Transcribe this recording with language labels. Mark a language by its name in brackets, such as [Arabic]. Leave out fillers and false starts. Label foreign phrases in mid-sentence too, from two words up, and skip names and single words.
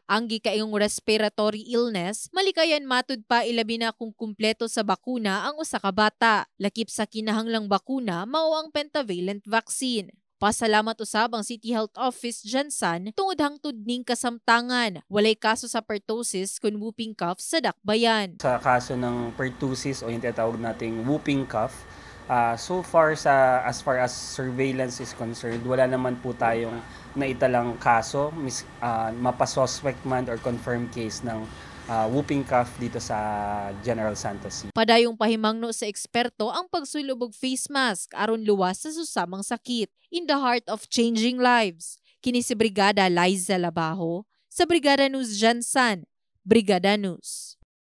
[Cebuano] Ang gikaayong [English] respiratory illness, [Cebuano] malikayan matud pa ilabi na kung kumpleto sa bakuna ang usa ka bata. Lakip sa kinahanglang bakuna mao ang [English] pentavalent vaccine. [Cebuano] Pasalamat usab ang City Health Office Jansan tungod hangtod ning kasamtangan. Walay kaso sa pertussis kun [English] whooping cough [Cebuano] sa Dakbayan. [Filipino] Sa kaso ng pertussis o yung tinatawag nating [English] whooping cough, so far as far as surveillance is concerned, [Filipino] wala naman po tayong naitalang kaso, mapasuspect man or [English] confirmed case [Filipino] ng [English] whooping cough [Filipino] dito sa General Santos City. [Cebuano] Padayong pahimangno sa eksperto ang pagsulubog [English] face mask [Cebuano] aron luwas sa susamang sakit. [English] In the heart of changing lives, [Cebuano] kini si Brigada Liza Labajo sa Brigada News Jansan, Brigada News.